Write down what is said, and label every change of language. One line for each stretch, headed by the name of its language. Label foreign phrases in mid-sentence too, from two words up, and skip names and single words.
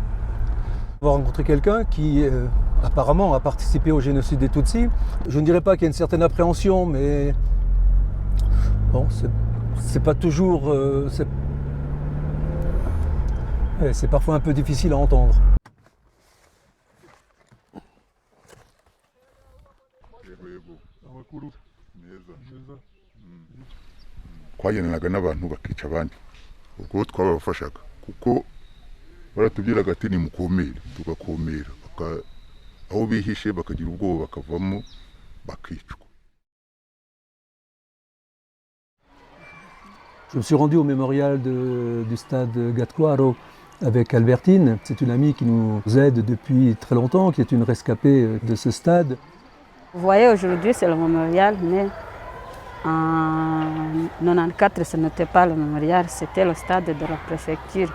French: On va rencontrer quelqu'un qui apparemment a participé au génocide des Tutsis. Je ne dirais pas qu'il y a une certaine appréhension, mais bon, c'est pas toujours... c'est parfois un peu difficile à entendre.
Kinyarwanda: twagendanaga n'abantu bakica abandi ubwo twabafashaga kuko baratubwiraga ati nimukomere tugakomera aho bihishe bakagira ubwoba bakavamo bakicwa.
French: Je me suis rendu au mémorial du stade Gatkwaro avec Albertine. C'est une amie qui nous aide depuis très longtemps, qui est une rescapée de ce stade. Vous voyez, aujourd'hui c'est le mémorial, mais en 1994 ce n'était pas le mémorial, c'était le stade de la préfecture.